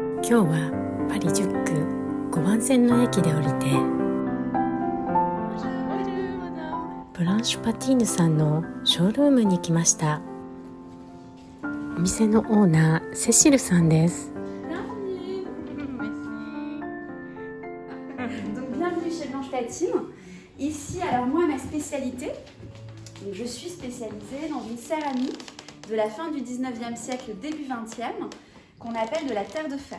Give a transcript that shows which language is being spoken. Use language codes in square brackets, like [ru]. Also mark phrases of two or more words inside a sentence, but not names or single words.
[ja] 今日はパリ10区5番線の駅で降りてブランシュパティーヌさんのショールームに来ました。お店のオーナーセシルさんです。 [fr] Bienvenue chez Blanche Patine. Ici, alors moi, ma spécialité, je suis spécialisée dans une céramique de la fin du 19e siècle, début 20e, qu'on appelle de la terre de fer.